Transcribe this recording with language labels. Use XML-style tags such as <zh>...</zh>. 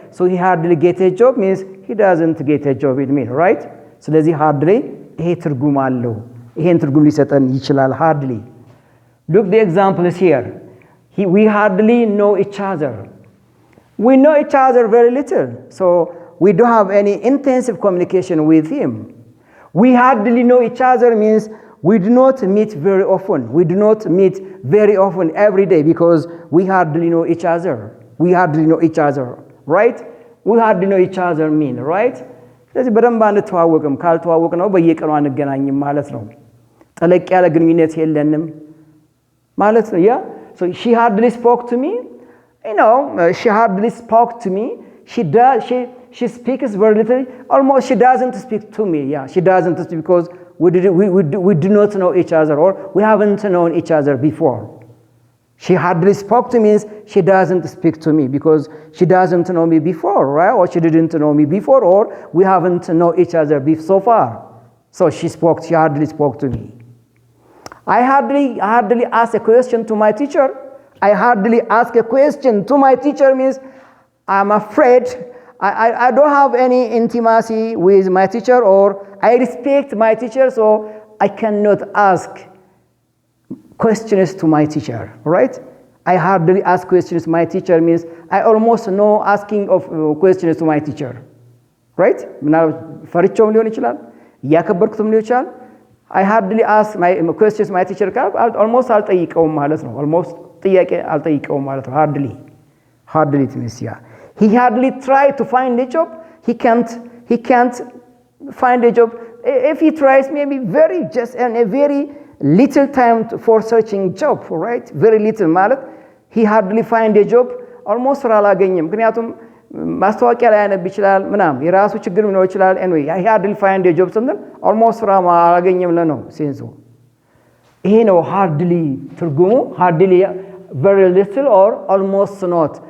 <en>So he hardly get a job means he doesn't get a job with me, right?</en> <am>ስለዚህ hardly ይሄ ትርጉም አለው። ይሄን ትርጉም ሊሰጠን ይችላል hardly.</am> <en>Look the examples here. We hardly know each other. We know each other very little. So we don't have any intensive communication with him. We hardly know each other means we do not meet very often. We do not meet very often every day because we hardly know each other. We hardly know each other, right? We hardly know each other mean, right?</en> <am>ስለዚህ በደንብ አንተዋወቅም ካልተዋወቅ ነው በየቀኑ አንገናኝም ማለት ነው። ጠለቅ ያለ ግንኙነት የለንም ማለት ነው። Yeah.</am> <en>So she hardly spoke to me. You know, she hardly spoke to me. She speaks very little. Almost she doesn't speak to me. Yeah, she doesn't speak because we do not know each other or we haven't known each other before. She hardly spoke to me means she doesn't speak to me because she doesn't know me before, right? Or she didn't know me before or we haven't known each other so far. So she hardly spoke to me. I hardly ask a question to my teacher. I hardly ask a question to my teacher means I'm afraid I don't have any intimacy with my teacher or I respect my teacher so I cannot ask questions to my teacher, right? I hardly ask questions to my teacher means I almost know asking of questions to my teacher, right?</en> <am>ፈርቼውም ሊሆን ይችላል ያከበርኩትም ሊሆን ይችላል.</am> <en>I hardly ask my questions to my teacher almost</en> <am>አልጠይቀውም ማለት ነው. almost ጥያቄ አልጠይቀውም ማለት ነው.</am> <en>hardly it means yeah. He hardly tried to find a job. He can't find a job. If he tries maybe just a very little time for searching job, right? Very little</en> <am>ማለት</am> <en>he hardly find a job almost</en> <am>ስራ አላገኘም ምክንያቱም ማስታወቂያ ላይ ያነብ ይችላል ምናምን የራሱ ችግር ሊኖር ይችላል</am> <en>anyway he hardly find a job</en> <am>ስንል</am> <en>almost</en> <am>ስራ አላገኘም ነው ሴንሱ ይሄ ነው</am> <en>hardly</en> <am>ትርጉሙ</am> <en>hardly very little or almost not.</en>